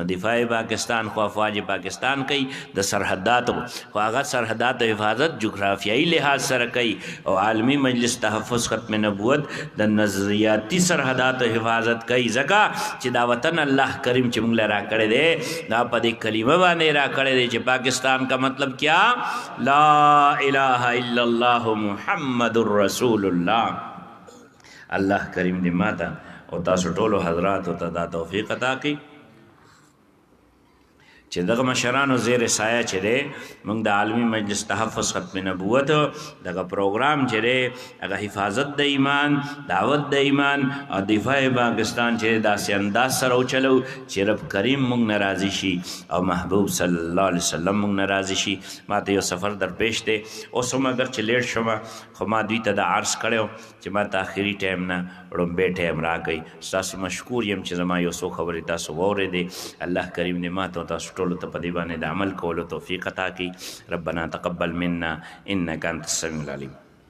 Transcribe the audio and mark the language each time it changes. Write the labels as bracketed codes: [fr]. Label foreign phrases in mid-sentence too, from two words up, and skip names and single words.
[ps] دفاع پاکستان خو افواج پاکستان کوي د سرحداتو خو هغه سرحداتو حفاظت جغرافیایي لحاظ سره کوي او عالمی مجلس تحفظ ختم نبوت د نظریاتي سرحداتو حفاظت کوي ځکه چې دا وطن الله کریم چې موږ له راکړی دی دا په دې کلمه باندې راکړی دی چې [ur] پاکستان کا مطلب کیا [ar] لا اله الا الله محمد رسول الله [ps] الله کریم دې ماته او تاسو ټولو حضراتو ته دا توفیق عطا کړي چې دغه مشرانو زیر سایه چې دی موږ د عالمي مجلس تحفظ ختم نبوت دغه پروګرام چې دی هغه حفاظت د ایمان دعوت د ایمان او دفاع پاکستان چې داسې انداز سره وچلو چې رب کریم موږ نه راضي شي او محبوب [ar] صلی الله علیه وسلم [ps] موږ نه راضي شي ما ته یو سفر درپېښ دی اوس هم اگر چې لیټ شوم خو ما دوی ته دا عرض کړی چې ما ته آخري ټایم نه وړومبی ټایم راکړئ ستاسو مشکور یم چې زما یو څو خبرې تاسو واورېدې الله کریم دې ما ته تاسو ټولو ته په دې باندې د عمل کولو توفیق عطا کړي [ar] ربنا تقبل منا انک انت السمیع العلیم